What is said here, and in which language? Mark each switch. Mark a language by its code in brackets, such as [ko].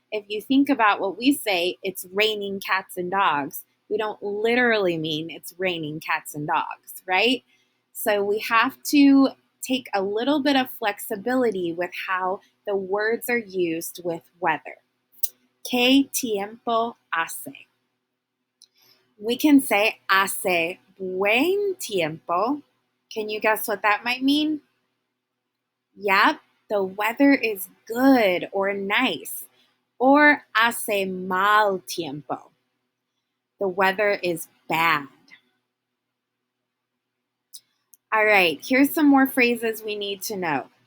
[en] If you think about what we say, it's raining cats and dogs. We don't literally mean it's raining cats and dogs, right? So we have to take a little bit of flexibility with how the words are used with weather. [es] ¿Qué tiempo hace? [en] We can say [es] hace buen tiempo. [en] Can you guess what that might mean? Yep, the weather is good or nice. Or [es] hace mal tiempo. [en] The weather is bad. All right, here's some more phrases we need to know.